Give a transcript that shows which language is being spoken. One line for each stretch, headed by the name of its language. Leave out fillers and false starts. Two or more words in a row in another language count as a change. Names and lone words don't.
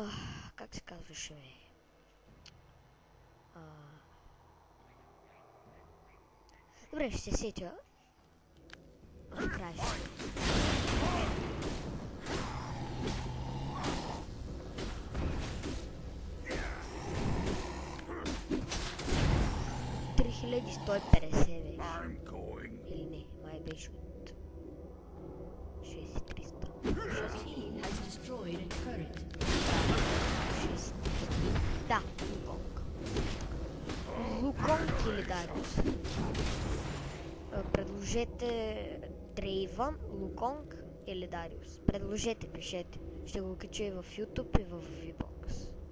Bulgarian: как се казваше, бе? Добре, ще се сетя. Накрая ще. $3150, бе.
English: I'm going.
Bulgarian: Или не, май беше от 6300.
English: Your team has destroyed a turret.
Bulgarian: 6300. Да, Луконг. Луконг или Дариус. Предложете Дрейвън, Луконг или Дариус. Предложете, пишете. Ще го кача и в YouTube и в VBOX.